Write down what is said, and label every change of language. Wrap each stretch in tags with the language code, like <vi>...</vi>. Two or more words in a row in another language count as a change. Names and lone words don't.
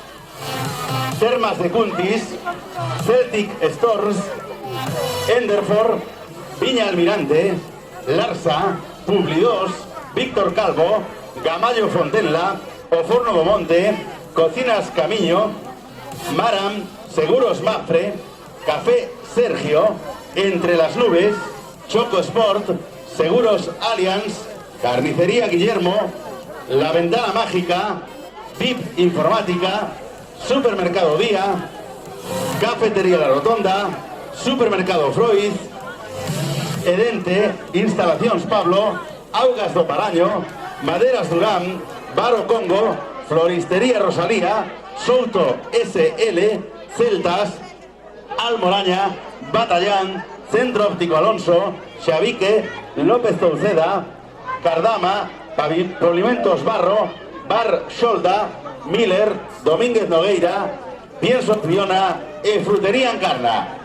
<gl>Termas de Cuntis, Celtic Stores, Enderford, Viña Almirante, Larsa, Publi2, Víctor Calvo, Gamallo Fontenla, O Forno do Monte, Cocinas Camiño, Maram, Seguros Mafre, Café Sergio, Entre las Nubes, Choco Sport, Seguros Allianz, Carnicería Guillermo, La Ventana Mágica, VIP Informática, Supermercado Día, Cafetería La Rotonda, Supermercado Freud, Edente, Instalacións Pablo, Augas do Paraño, Maderas Durán, Baro Congo, Floristería Rosalía, Souto SL, Celtas, Almoraña, Batallán, Centro Óptico Alonso, Xavique, López Touceda, Cardama, Polimentos Barro, Bar Xolda, Miller, Domínguez Nogueira, Pienso Fiona e Frutería Encarna.</gl>